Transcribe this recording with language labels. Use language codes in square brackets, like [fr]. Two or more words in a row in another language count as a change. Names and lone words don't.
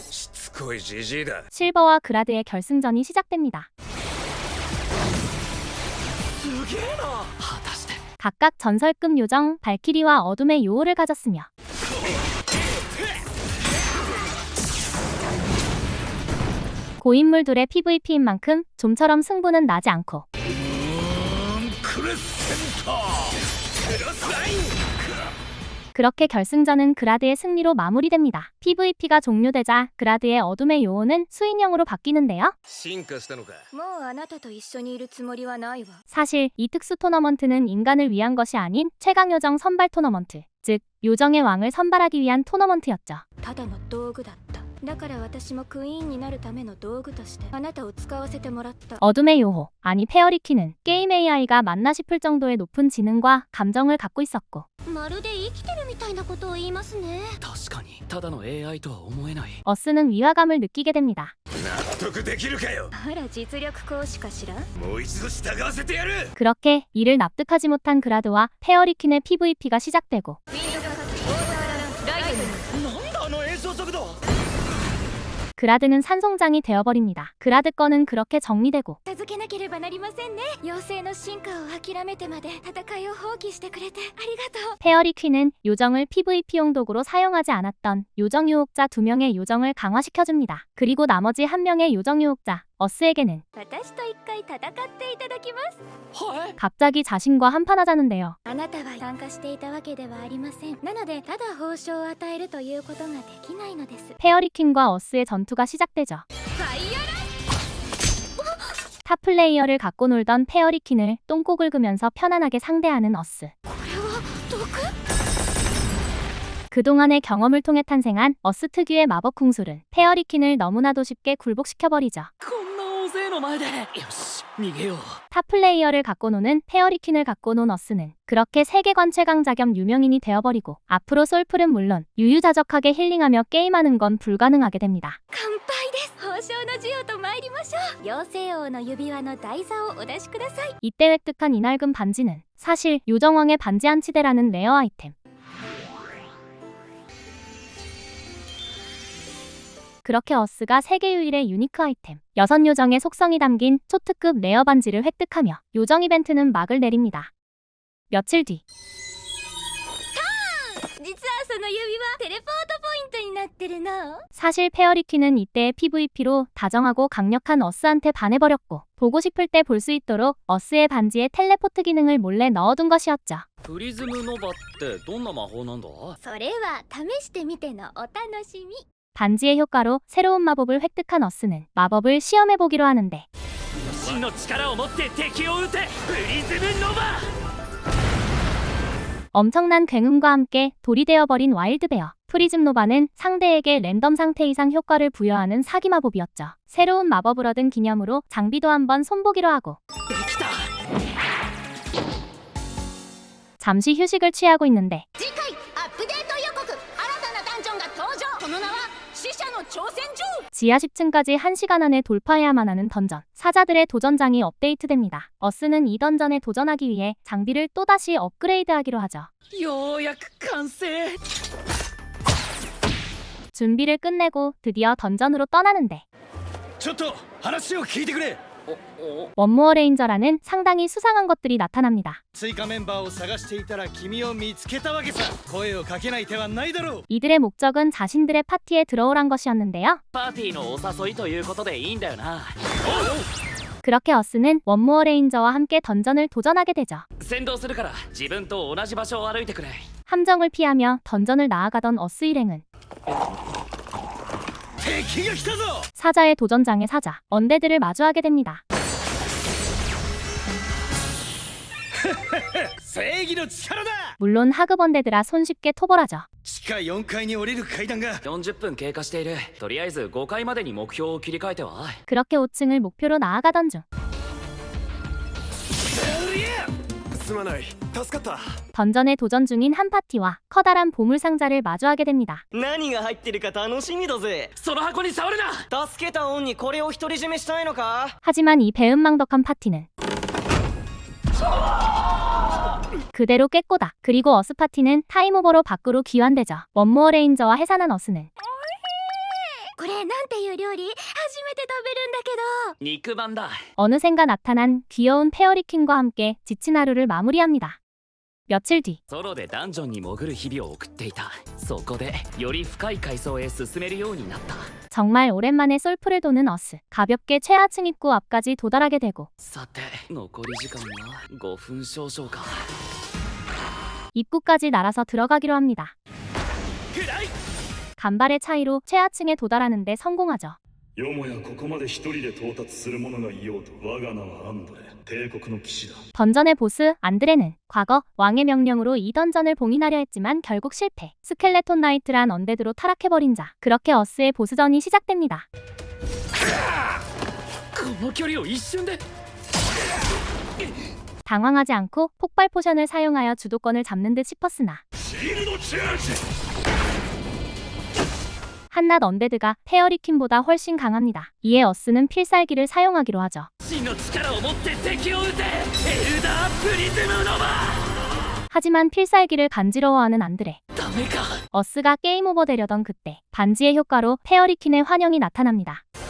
[ja] しつこいじじいだ。 [ko] 실버와 그라드의 결승전이 시작됩니다. [ja] すげえな。果たして [ko] 각각 전설급 요정 발키리와 어둠의 요호를 가졌으며 고인물 둘의 PVP인 만큼 좀처럼 승부는 나지 않고 [ja] クレッセンター。テラスライン。 [ko] 그렇게 결승전은 그라드의 승리로 마무리됩니다. PVP가 종료되자 그라드의 어둠의 요호는 수인형으로 바뀌는데요. [ja] 進化したのか。もうあなたと一緒にいるつもりはないわ [ko] 사실 이 특수 토너먼트는 인간을 위한 것이 아닌 최강 요정 선발 토너먼트, 즉 요정의 왕을 선발하기 위한 토너먼트였죠. [ja] ただの道具だっただから私もクイーンになるための道具としてあなたを使わせてもらった [ko] 어둠의 요호, 아니 페어리퀴는 게임 AI가 맞나 싶을 정도의 높은 지능과 감정을 갖고 있었고 [ja] まるで生きてるみたいなことを言いますね確かにただの AI とは思えない。 [ko] 어스는 위화감을 느끼게 됩니다. [ja] 納得できるかよ。あら実力行使かしらもう一度従わせてやる。 [ko] 그렇게 이를 납득하지 못한 그라드와 페어리퀸의 PVP가 시작되고 [ja] なんだあの演奏速度。 [ko] 그라드는 산송장이 되어버립니다. 그라드 거는 그렇게 정리되고 [ja] 続けなければなりませんね妖精の進化を諦めてまで戦いを放棄してくれてありがとう [ko] 페어리퀸은 요정을 PVP용 도구로 사용하지 않았던 요정 유혹자 2명의 요정을 강화시켜줍니다. 그리고 나머지 1명의 요정 유혹자 어스에게는 [ja] 私と一回戦っていただきます。はい [ko] 갑자기 자신과 한판하자는데요. [ja] あなたは参加していたわけではありません。なのでただ報奨を与えるということができないのです。 [ko] 페어리퀸과 어스의 전투가 시작되죠. [ja] ファイアラ [ko] 탑 플레이어를 갖고 놀던 페어리퀸을 똥꼬 긁으면서 편안하게 상대하는 어스. [ja] これは毒？ [ko] 그동안의 경험을 통해 탄생한 어스 특유의 마법 궁술은 페어리퀸을 너무나도 쉽게 굴복시켜버리죠. [ja] こんな大勢の前でよし逃げよう [ko] 탑 플레이어를 갖고 노는 페어리퀸을 갖고 논 어스는 그렇게 세계관 최강자 겸 유명인이 되어버리고 앞으로 솔플은 물론 유유자적하게 힐링하며 게임하는 건 불가능하게 됩니다. [ja] 乾杯です。報奨の授与と参りましょう。妖精王の指輪の台座をお出しください。 [ko] 이때 획득한 이 낡은 반지는 사실 요정왕의 반지 한치대라는 레어 아이템. 그렇게 어스가 세계 유일의 유니크 아이템 6요정의 속성이 담긴 초특급 레어 반지를 획득하며 요정 이벤트는 막을 내립니다. 며칠 뒤 [ja] 実はその指輪テレポートポイントになってるの。 [ko] 사실 페어리퀸은 이때의 PVP로 다정하고 강력한 어스한테 반해버렸고 보고 싶을 때 볼 수 있도록 어스의 반지에 텔레포트 기능을 몰래 넣어둔 것이었죠. [ja] プリズムノバってどんな魔法なんだそれは試してみてのお楽しみ。 [ko] 반지의 효과로 새로운 마법을 획득한 어스는 마법을 시험해보기로 하는데 [ja] 真の力を持って敵を撃てプリズムノバ [ko] 엄청난 굉음과 함께 돌이 되어버린 와일드베어. 프리즘 노바는 상대에게 랜덤 상태 이상 효과를 부여하는 사기 마법이었죠. 새로운 마법을 얻은 기념으로 장비도 한번 손보기로 하고 [ja] できた [ko] 잠시 휴식을 취하고 있는데 [ja] 次回アップデート予告。新たなダンジョンが登場。その名は死者の挑戦状。 [ko] 지하 10층까지 1시간 안에 돌파해야만 하는 던전. 사자들의 도전장이 업데이트됩니다. 어스는 이 던전에 도전하기 위해 장비를 또다시 업그레이드하기로 하죠. [ja] ようやく完成 [ko] 준비를 끝내고 드디어 던전으로 떠나는데 [ja] ちょっと話を聞いてくれ。 [ko] 원모어 레인저라는 상당히 수상한 것들이 나타납니다. [ja] 追加メンバーを探していたら君を見つけたわけさ。声をかけない手はないだろう。 [ko] 이들의 목적은 자신들의 파티에 들어오란 것이었는데요. [ja] パーティーのお誘いということでいいんだよな [ko] 그렇게 어스는 원모어 레인저와 함께 던전을 도전하게 되죠. [ja] 先導するから自分と同じ場所を歩いてくれ [ko] 함정을 피하며 던전을 나아가던 어스 일행은 [ja] 敵が来たぞ。 [ko] 사자의 도전장의 사자, 언데드를 마주하게 됩니다. [ja] 正義の力だ。 [ko] 물론 하급 언데드라 손쉽게 토벌하죠. [ja] 地下4階に降りる階段が。 40分経過しているとりあえず5回までに目標を切り替えては [ko] 그렇게 5층을 목표로 나아가던 중 [ja] すまない。助かった。 [ko] 던전에 도전 중인 한 파티와 커다란 보물 상자를 마주하게 됩니다. [ja] 何が入ってるか楽しみだぜ。その箱に触るな助けた恩にこれを独り占めしたいのか。 [ko] 하지만 이 배은망덕한 파티는 그대로 깼고다. 그리고 어스 파티는 타임오버로 밖으로 귀환되죠. 원모어 레인저와 해산한 어스는 [ja] これなんていう料理？初めて食べるんだけど。肉まんだ [ko] 어느샌가 나타난 귀여운 페어리퀸과 함께 지친 하루를 마무리합니다. 며칠 뒤 [ja] ソロでダンジョンに潜る日々を送っていたそこでより深い階層へ進めるようになった [ko] 정말 오랜만에 솔프를 도는 어스. 가볍게 최하층 입구 앞까지 도달하게 되고 [ja] さて残り時間は5分少々か [ko] 입구까지 날아서 들어가기로 합니다. [ja] くらい [ko] 간발의 차이로 최하층에 도달하는데 성공하죠. [ja] よもやここまで一人で到達する者がいようと我が名はアンドレ帝国の騎士だ [ko] 던전의 보스 안드레는 과거 왕의 명령으로 이 던전을 봉인하려 했지만 결국 실패. 스켈레톤 나이트란 언데드로 타락해버린 자. 그렇게 어스의 보스전이 시작됩니다. [ja] この距離を一瞬で [ko] 당황하지 않고 폭발 포션을 사용하여 주도권을 잡는 듯 싶었으나 [ja] シールドチャージ [ko] 한낱 언데드가 페어리퀸보다 훨씬 강합니다. 이에 어스는 필살기를 사용하기로 하죠. [ja] 真の力を持って敵を撃てエルダープリズムノバ [ko] 하지만 필살기를 간지러워하는 안드레. [ja] ダメか [ko] 어스가 게임 오버 되려던 그때 반지의 효과로 페어리퀸의 환영이 나타납니다.